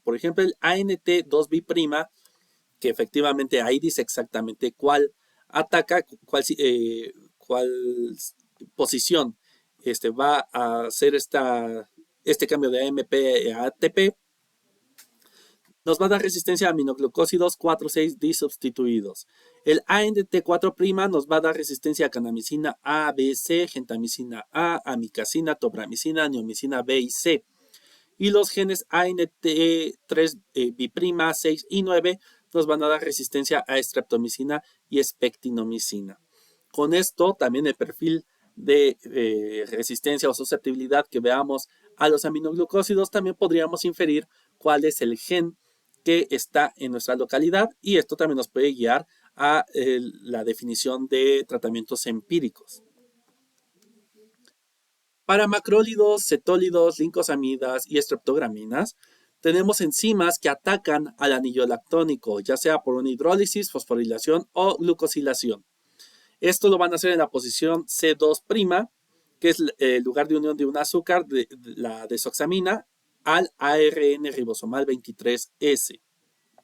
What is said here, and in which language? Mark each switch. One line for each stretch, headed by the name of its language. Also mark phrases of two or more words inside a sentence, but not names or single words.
Spanish: Por ejemplo, el ANT2', que efectivamente ahí dice exactamente cuál ataca, cuál posición va a hacer este cambio de AMP a ATP, nos va a dar resistencia a aminoglucósidos 4,6 disubstituidos. El ANT4' nos va a dar resistencia a canamicina A, B, C, gentamicina A, amicacina, tobramicina, neomicina B y C. Y los genes ANT3', 6 y 9 nos van a dar resistencia a streptomicina y espectinomicina. Con esto, también el perfil de resistencia o susceptibilidad que veamos a los aminoglucósidos, también podríamos inferir cuál es el gen que está en nuestra localidad, y esto también nos puede guiar a la definición de tratamientos empíricos. Para macrólidos, cetólidos, lincosamidas y estreptograminas, tenemos enzimas que atacan al anillo lactónico, ya sea por una hidrólisis, fosforilación o glucosilación. Esto lo van a hacer en la posición C2', que es el lugar de unión de un azúcar, de la desoxamina, al ARN ribosomal 23S.